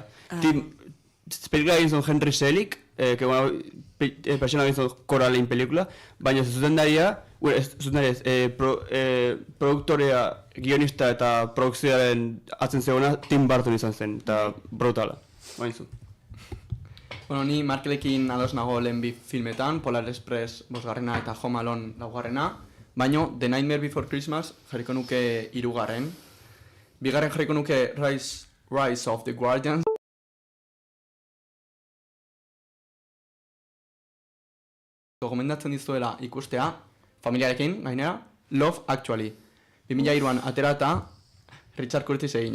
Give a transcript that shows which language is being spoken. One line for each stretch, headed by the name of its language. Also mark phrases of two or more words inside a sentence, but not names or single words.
Basque: Pelikula egin zuen Henry Selick,
Spanish: que bueno,
Basque: persona egin zuen Coraline pelikula, baina zuzendaria, produktorea, guionista eta produkzioaren atzen zegoena Tim Burton izan zen, eta brutala. Bainzu. Bueno, ni Markelekin ados nago lehen bi filmetan, Polar Express 5. eta Home Alone 4. Baina The Nightmare Before Christmas jarriko nuke 3. Bigarren jarriko nuke Rise of the Guardians. Gomendatzen dizuela ikustea, familiarekin, gainera, Love Actually. 2003an aterata Richard Curtis egina.